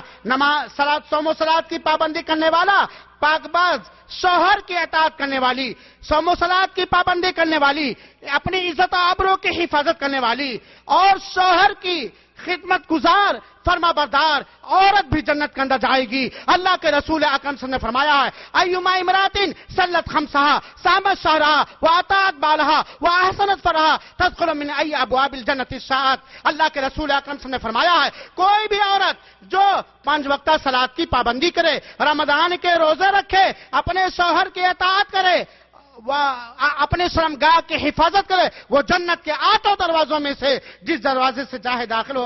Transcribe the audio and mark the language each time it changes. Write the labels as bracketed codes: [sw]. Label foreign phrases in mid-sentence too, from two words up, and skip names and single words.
[ur] نماز، صوم و صلات کی پابندی کرنے والا، پاک باز، شوہر کی اطاعت کرنے والی، صوم و صلات کی پابندی کرنے والی، اپنی عزت و آبرو کی حفاظت کرنے والی اور شوہر کی خدمت گزار، فرما بردار عورت بھی جنت کے اندر جائے گی۔ اللہ کے رسول اکرم صلی اللہ علیہ وسلم نے فرمایا ہے، [ar] ایما امراتن صلت خمسہا صامت شہرہا واطاعت بالہا واحسنت فرہا تدخل من ای ابواب الجنت الشاءت۔ [ur] اللہ کے رسول اکرم صلی اللہ علیہ وسلم نے فرمایا ہے، کوئی بھی عورت جو 5 وقتہ صلات کی پابندی کرے، رمضان کے روزے رکھے، اپنے شوہر کی اطاعت کرے، اپنے شرمگاہ کی حفاظت کرے، وہ جنت کے 8 دروازوں میں سے جس دروازے سے چاہے داخل ہو۔